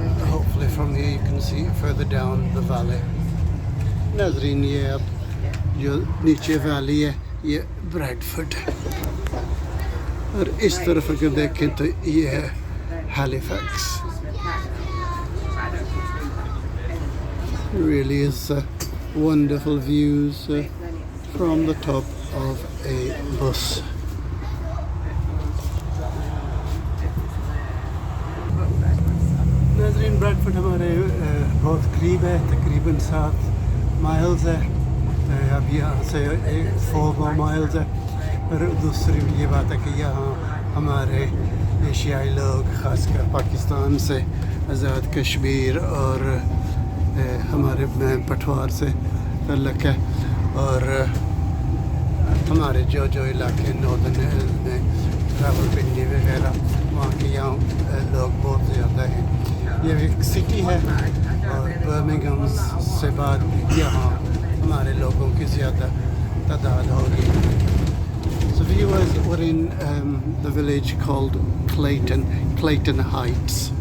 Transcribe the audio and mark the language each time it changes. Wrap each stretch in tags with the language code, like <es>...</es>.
<en>Hopefully from here you can see further down the valley.</en> <hi>नाज़रीन ये अब जो नीचे वैली है ये ब्रैडफोर्ड और इस तरफ अगर देखें तो ये है Halifax.</hi> <en>Really is wonderful views from the top of a bus.</en> <hi>नाज़रीन ब्रैडफोर्ड हमारे बहुत करीब है, तकरीबन 7 माइल्स है. अब यहाँ से</hi> <en>4 more miles</en> <hi>है. और दूसरी ये बात है कि यहाँ हमारे एशियाई लोग ख़ासकर पाकिस्तान से आज़ाद कश्मीर और हमारे पठवार से तल्लक है, और हमारे जो इलाके नॉर्दर्न में रावलपिंडी वगैरह वहाँ के यहाँ लोग बहुत ज़्यादा हैं. ये एक सिटी है और बर्मिंघम से बाद यहाँ हमारे लोगों की ज़्यादा तादाद होगी.</hi> <en>So viewers, we're in the village called Clayton Heights.</en>